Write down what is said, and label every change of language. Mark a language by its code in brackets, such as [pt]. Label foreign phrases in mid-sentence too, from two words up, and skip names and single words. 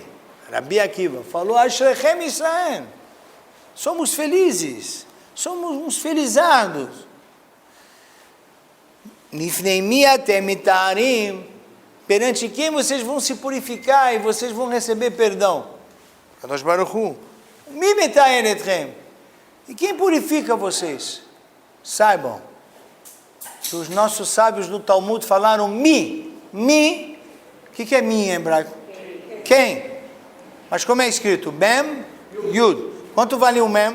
[pt] Rabi Akiva falou, [he] אשריכם ישראל, [pt] somos felizes, somos uns felizados. [he] לפני מי אתם מטהרים, [pt] perante quem vocês vão se purificar e vocês vão receber perdão? [he] קדוש ברוך הוא. מי מטהר אתכם. [pt] E quem purifica vocês? Saibam que os nossos sábios do Talmud falaram mi. Mi, o que é mi em hebraico? Quem? Mas como é escrito? Mem, Yud. Quanto vale o Mem?